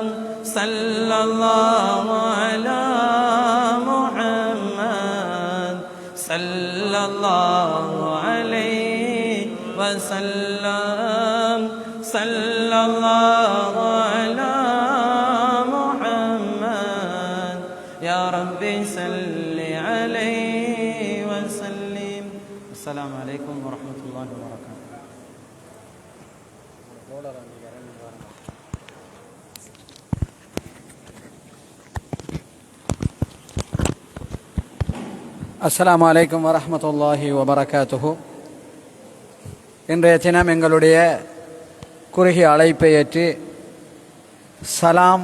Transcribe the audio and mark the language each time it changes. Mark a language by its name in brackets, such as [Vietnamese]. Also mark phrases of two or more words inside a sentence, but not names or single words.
[Arabic] صلى الله على محمد صلى الله عليه وسلم. صلى الله على محمد يا ربي صل عليه وسلم. السلام عليكم ورحمة الله وبركاته. السلام عليكم ورحمة الله وبركاته. [Tamil] இன்றைய தினம் எங்களுடைய குறுகிய அழைப்பை ஏற்று சலாம்,